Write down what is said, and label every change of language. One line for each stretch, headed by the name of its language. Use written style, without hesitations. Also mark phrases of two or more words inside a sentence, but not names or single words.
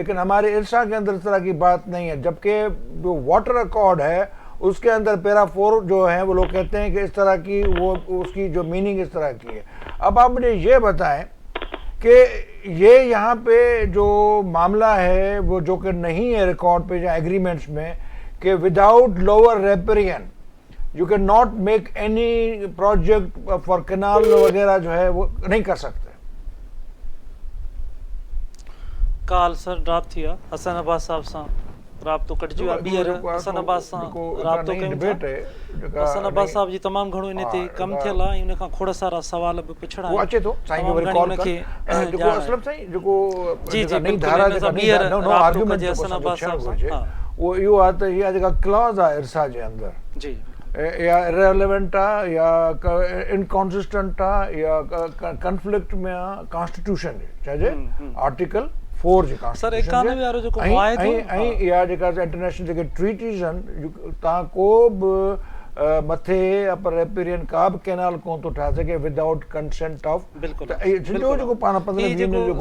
Urdu: لیکن ہمارے ارسا کے اندر اس طرح کی بات نہیں ہے، جبکہ جو
English: water accord
Urdu: ہے اس کے اندر پیرا 4 جو ہے وہ لوگ کہتے ہیں کہ اس طرح کی وہ اس کی جو میننگ اس طرح کی ہے. اب آپ مجھے یہ بتائیں کہ یہ یہاں پہ جو معاملہ ہے وہ جو کہ نہیں ہے ریکارڈ پہ یا ایگریمنٹس میں کہ
English: without lower riparian you cannot make any project for canal
Urdu: وغیرہ جو ہے وہ نہیں کر سکتے.
Sindhi: काल सर ड्रॉप थी आहे हसन अब्बास साहब सां राब्तो कटिजी वियो आहे ॿीहर हसन अब्बास सां राब्तो कयूं था हसन अब्बास साहब जी तमामु घणो इन ते कमु थियल आहे ऐं उन खां खोड़ सारा सवाल बि पुछणा वो अचे थो साईं जो वरी कॉल कर जेको असलम साईं जेको जी जी नई धारा जेका ॿीहर नो राब्तो आर्गुमेंट कजे हसन अब्बास साहब सां वो इहो आहे त इहा जेका क्लॉज आहे इरसा जे अंदरि जी या इरेलेवेंट आहे या इनकॉन्सिस्टेंट आहे या कॉन्फ्लिक्ट में आहे कॉन्स्टिट्यूशन चइजे आर्टिकल 4 जे सर 91 वारो जेको मुआहिदो ऐं इहा जेका इंटरनेशनल जेके ट्रीटीज़ आहिनि तव्हां को बि मथे
English: upper riparian
Sindhi: का बि कैनाल कोन थो ठाहे सघे
English: without consent of
Sindhi: जेको पाण 15 जो जेको